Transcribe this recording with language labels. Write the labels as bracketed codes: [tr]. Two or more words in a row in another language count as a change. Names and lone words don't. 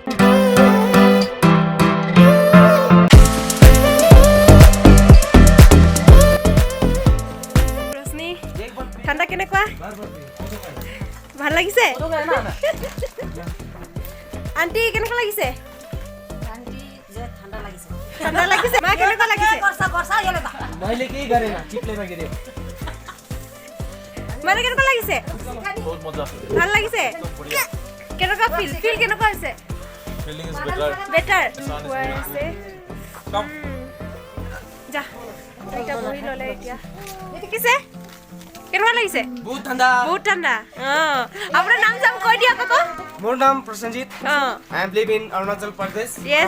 [as] ৰশ্মি, ঠাণ্ডা কেনেকুৱা? ভাল লাগিছে? আন্টি কেনেকুৱা লাগিছে? ঠাণ্ডা লাগিছে? মা কেনেকুৱা লাগিছে? [ne] मैले केही गरेन चिप्लेमा गिरे [as] মানে কেনেকুৱা লাগিছে? [hi] बहुत मजा [as] ভাল লাগিছে? কেনেকুৱা ফিল কেনেকুৱা হৈছে? [en] feeling is better [as] বেটাৰ হৈ আছে। [hi] कम [as] যা এটা বহি ললে এতিয়া দেখিছে কেনেকুৱা লাগিছে? [hi] बहुत [as] ঠাণ্ডা। আপোনাৰ নাম জাম কৈ দিয়া কব। মোৰ নাম প্ৰসন্নজীত। [en] I am live in Arunachal Pradesh Yes.